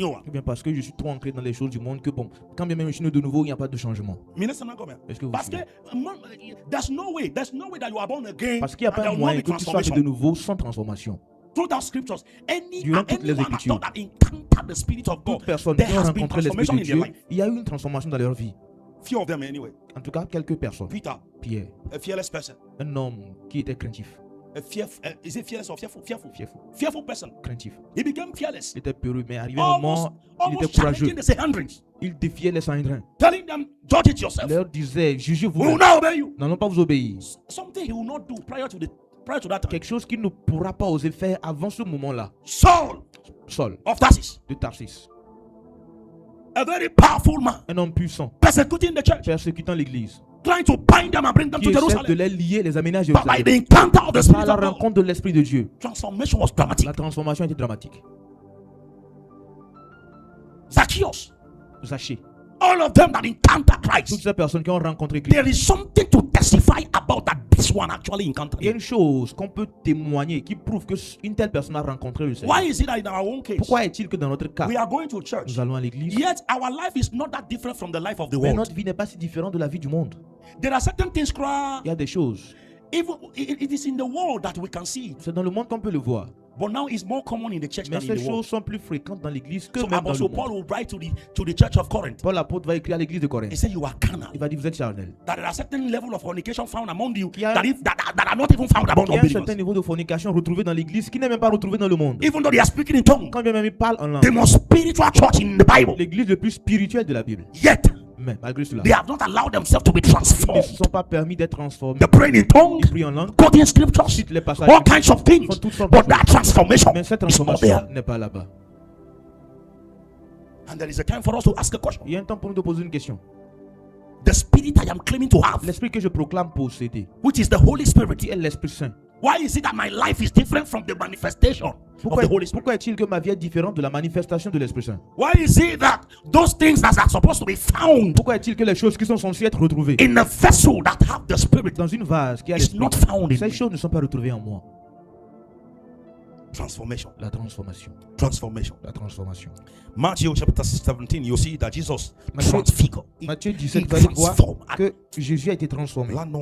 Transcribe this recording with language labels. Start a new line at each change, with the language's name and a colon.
French: bien parce que je suis trop ancré dans les choses du monde que bon, quand bien même je suis né de nouveau, il n'y a pas de changement. Est-ce que vous parce que
English: there's no way that you are born again.
French: Parce qu'il n'y a pas de moyen que tu sois né de nouveau sans transformation.
English: Throughout the scriptures,
French: durant toutes les Écritures, toute personne qui a rencontré l'Esprit de Dieu, il y a eu une transformation dans leur vie.
English: Few of them anyway.
French: En tout cas, quelques personnes. Pierre,
English: a fearless person.
French: Un homme qui était craintif.
English: Is it fearless or fearful? Fearful. Fearful person.
French: Craintif.
English: He became fearless.
French: Il était peureux, mais arrivé un moment, il était courageux. Il défiait les Sanhédrins.
English: Telling them, judge it yourself.
French: Il leur disait, jugez-vous.
English: We will not obey you.
French: N'allons pas vous obéir.
English: Something he will not do prior to that time.
French: Quelque chose qu'il ne pourra pas oser faire avant ce moment-là.
English: Saul of Tarsus.
French: De Tarsis.
English: A very powerful man.
French: Un homme puissant.
English: Persecuting the church.
French: Persécutant l'église.
English: Trying to bind them and bring them to Jerusalem.
French: De les lier, les amener à Jérusalem.
English: But by the encounter of the Spirit
French: par la rencontre de l'Esprit de Dieu.
English: Transformation was dramatic.
French: La transformation était dramatique. Zachée.
English: All of them that encounter Christ.
French: Toutes ces personnes qui ont rencontré Christ.
English: There is something to testify about that this one actually encountered.
French: Il y a une chose qu'on peut témoigner qui prouve que une telle personne a rencontré le Seigneur.
English: Why is it that in our own case?
French: Pourquoi est-il que dans notre cas,
English: we are going to church,
French: nous allons à l'église,
English: yet our life is not that different from the life of the
French: mais
English: world?
French: notre vie n'est pas si différente de la vie du monde.
English: There are certain things.
French: Il y a des choses.
English: Even it is in the world that we can see.
French: C'est dans le monde qu'on peut le voir.
English: But now it's more common in the church
French: mais
English: than in the world.
French: Ces choses sont plus fréquentes dans l'église que
English: so
French: même dans le monde.
English: Paul will write to the church of Corinth.
French: Paul l'apôtre va écrire à l'église de Corinthe.
English: He said you are carnal.
French: Il va dire vous êtes charnel.
English: That there are certain level of fornication found among you that are not even found among unbelievers.
French: Il y a un certain niveau de fornication retrouvé dans l'église qui n'est même pas retrouvé dans le monde.
English: Even though they are speaking in tongues.
French: Quand bien même ils parlent en langue.
English: The most spiritual church in the Bible.
French: L'église le plus spirituelle de la Bible.
English: Yet.
French: Mais malgré cela,
English: they have not allowed themselves to be transformed.
French: Ils ne se sont pas permis d'être transformés.
English: They pray in tongues,
French: ils prient en langue,
English: quoting scriptures, all kinds of things. But that transformation
French: mais cette transformation n'est pas là-bas.
English: And there is a time for us to ask a question.
French: Il y a un temps pour nous de poser une question.
English: The spirit I am claiming to have,
French: l'esprit que je proclame posséder,
English: which is the Holy Spirit,
French: qui est l'Esprit Saint.
English: Why is it that my life is different from the manifestation of the Holy Spirit?
French: Pourquoi est-il que ma vie est différente de la manifestation de l'Esprit Saint?
English: Why is it that those things that are supposed to be found,
French: pourquoi est-il que les choses qui sont censées être retrouvées
English: in a vessel that have the Spirit,
French: dans une vase qui a
English: l'Esprit, not found in
French: ces choses ne sont pas retrouvées en moi?
English: Transformation.
French: La transformation.
English: Transformation.
French: La transformation.
English: Matthew chapter 17, you see that Jesus transfigured.
French: Matthieu 17, vous allez voir que Jésus a été transformé.